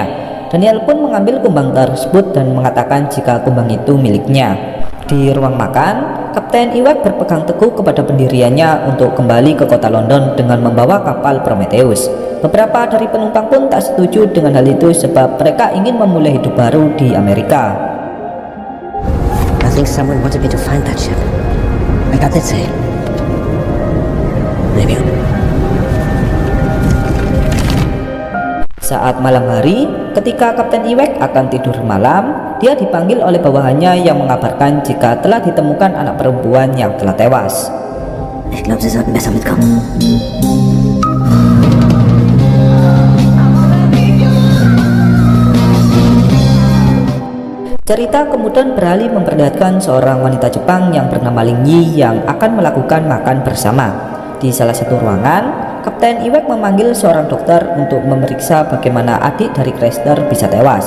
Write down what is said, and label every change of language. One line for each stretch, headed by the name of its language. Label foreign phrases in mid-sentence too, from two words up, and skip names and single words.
Indonesian: Daniel pun mengambil kumbang tersebut dan mengatakan jika kumbang itu miliknya. Di ruang makan, Kapten Iwak berpegang teguh kepada pendiriannya untuk kembali ke kota London dengan membawa kapal Prometheus. Beberapa dari penumpang pun tak setuju dengan hal itu sebab mereka ingin memulai hidup baru di Amerika.
English: I think someone wanted me to find that ship. Like I did say. Maybe.
Indonesian: Saat malam hari, ketika Kapten Iwak akan tidur malam, dia dipanggil oleh bawahannya yang mengabarkan jika telah ditemukan anak perempuan yang telah tewas.
German: Ich glaube, sie sollten besser mitkommen.
Indonesian: Cerita kemudian beralih memperlihatkan seorang wanita Jepang yang bernama Ling Yi yang akan melakukan makan bersama. Di salah satu ruangan, Kapten Iwek memanggil seorang dokter untuk memeriksa bagaimana adik dari Cressler bisa tewas.